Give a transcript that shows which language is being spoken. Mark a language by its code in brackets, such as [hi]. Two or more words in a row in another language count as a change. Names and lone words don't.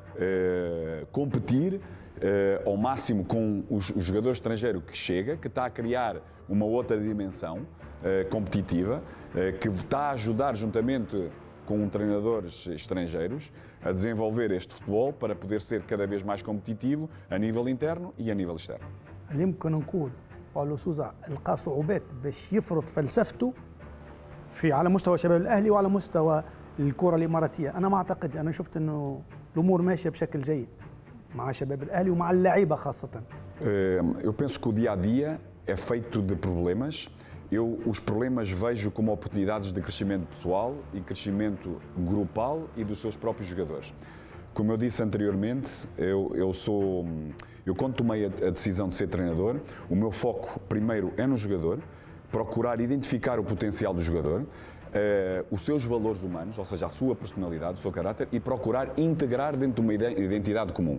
[pt] competir ao máximo com o jogador estrangeiro que chega, que está a criar uma outra dimensão competitiva, que está a ajudar juntamente com treinadores estrangeiros a desenvolver este futebol para poder ser cada vez mais competitivo a nível interno e a nível externo. [ar] هل يمكن نقول باولو سوزا لقى صعوبات باش يفرض فلسفته على مستوى شباب الأهلي وعلى مستوى الكرة الإماراتية؟ أنا ما أعتقد، أنا شفت إنه الأمور ماشية بشكل جيد مع شباب الأهلي ومع اللعيبة خاصة. [pt] Eu penso que o dia-a-dia é feito de problemas. Eu os problemas vejo como oportunidades de crescimento pessoal e crescimento grupal e dos seus próprios jogadores. Como eu disse anteriormente, eu quando tomei a decisão de ser treinador, o meu foco primeiro é no jogador, procurar identificar o potencial do jogador, os seus valores humanos, ou seja, a sua personalidade, o seu caráter, e procurar integrar dentro de uma identidade comum.